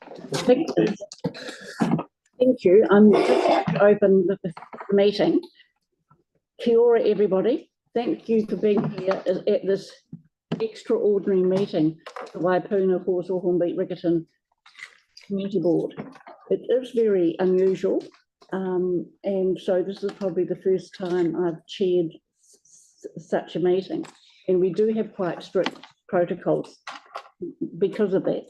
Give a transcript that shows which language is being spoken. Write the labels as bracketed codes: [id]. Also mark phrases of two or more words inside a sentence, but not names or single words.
[en] Thank you. I'm just open the meeting. [mi] Kia ora, [en] everybody. Thank you for being here at this extraordinary meeting, the Waipuna Halswell-Hornby-Riccarton Community Board. It is very unusual, and so this is probably the first time I've chaired such a meeting, and we do have quite strict protocols because of that.